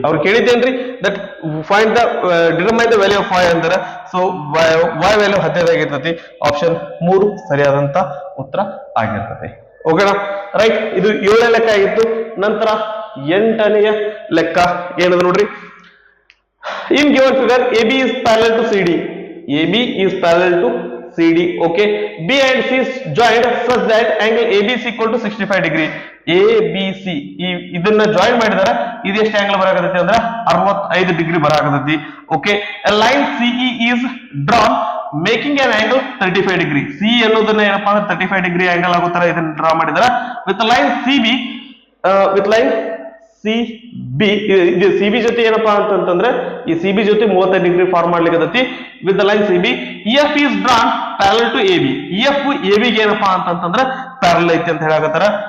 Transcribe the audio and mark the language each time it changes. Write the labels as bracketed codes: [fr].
[kn] ಅವ್ರು ಕೇಳಿದ್ದೇನ್ರಿ that [en] find the determine the value of y [kn] ಅಂದ್ರೆ so y value 15 ಆಗಿರ್ತೈತಿ. Option 3 ಸರಿಯಾದಂತ ಉತ್ತರ ಆಗಿರ್ತೈತಿ. ಓಕೆನಾ, ರೈಟ್. ಇದು 7ನೇ ಲೆಕ್ಕ ಆಗಿತ್ತು. ನಂತರ 8ನೇ ಲೆಕ್ಕ ಏನದ ನೋಡ್ರಿ, [en] In given figure, AB is parallel to CD. AB is parallel to CD. Okay. B and C is joined such that angle AB is equal to 65 degree. [kn] ABC ಇದನ್ನ ಜಾಯಿನ್ ಮಾಡಿದಾರ ಇದು ಎಷ್ಟು ಆಂಗಲ್ ಬರಾಕತೈತಿ ಅಂದ್ರೆ 65 degree ಬರಾಕತೈತಿ. Okay. [en] A line CE is drawn making an angle 35 degree. [kn] C ಅನ್ನೋದನ್ನ ಏನಪ್ಪಾ ಅಂದ್ರೆ 35 degree angle ಆಗೋ ತರ ಇದನ್ನ ಡ್ರಾ ಮಾಡಿದಾರ. [en] With line CB with line CB [kn] ಇದು CB ಜೊತೆ ಏನಪ್ಪಾ ಅಂತಂದ್ರೆ ಈ CB ಜೊತೆ 35 ಡಿಗ್ರಿ ಫಾರ್ಮ್ ಮಾಡ್ಲಿಕ್ಕೆ [en] With the line CB. EF is drawn parallel to AB. [kn] EF AB ಗೆ ಏನಪ್ಪಾ ಅಂತಂದ್ರೆ ಪ್ಯಾರಲಲ್ ಐತಿ ಅಂತ ಹೇಳಾಕತ್ತಾರ.